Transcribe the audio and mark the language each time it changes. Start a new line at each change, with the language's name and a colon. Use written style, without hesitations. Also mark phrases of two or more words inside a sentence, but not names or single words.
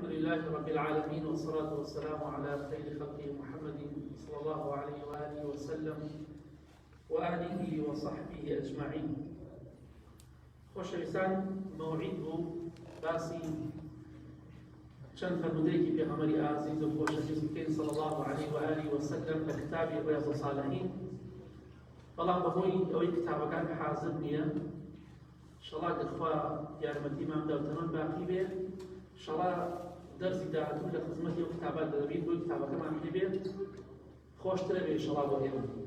Arabic: لله رب العالمين والصلاة والسلام على خير خلقه محمد صلى الله عليه وآله وسلم وآله وصحبه أجمعين.
Central Kurdish: خۆشەویستان مەوعید بوو باسی چەند فەرمودەیەکی پێغەمبەری ئازیز و خۆشەویست بکەین
Arabic: صلی الله عليه وآله وسلم
Central Kurdish: لە کتابی ڕیاض الصالحین. بەڵام بەهۆی ئەوەی کتابەکان حازر نییە، ئینشەڵڵا گەخوا یارمەتیمان بدات و تەمەن باقی بێ، ئینشەڵڵا دەرسی داهاتوو لە خزمەتی ئەو کتابات دەبین بۆی کتابەکەمان پێ بێت خۆشترە بێ ئینشەڵڵا بۆ ئێمە.